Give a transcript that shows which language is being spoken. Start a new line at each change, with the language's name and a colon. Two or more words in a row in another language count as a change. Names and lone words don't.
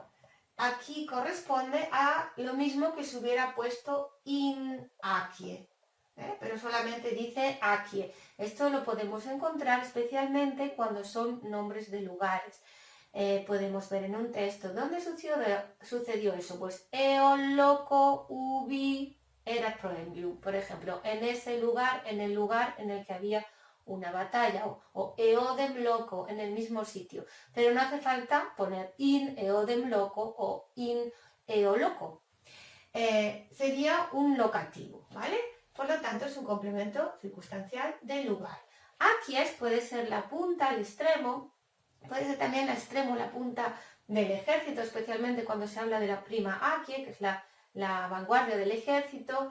Spanish: Aquí corresponde a lo mismo que se hubiera puesto
Latin: in accie,
Spanish: pero solamente dice accie. Esto lo podemos encontrar especialmente cuando son nombres de lugares. Podemos ver en un texto, ¿dónde sucedió eso?
Latin: Pues eo loco ubi erat proembium,
Spanish: por ejemplo, en ese lugar, en el lugar en el que había una batalla, o
Latin: eodem loco,
Spanish: en el mismo sitio, pero no hace falta poner
Latin: in eodem loco
Spanish: o
Latin: in eo loco.
Spanish: Sería un locativo, ¿vale? Por lo tanto, es un complemento circunstancial del lugar. Accies puede ser la punta, el extremo, puede ser también el extremo, la punta del ejército, especialmente cuando se habla de la
Latin: prima accie,
Spanish: que es la vanguardia del ejército.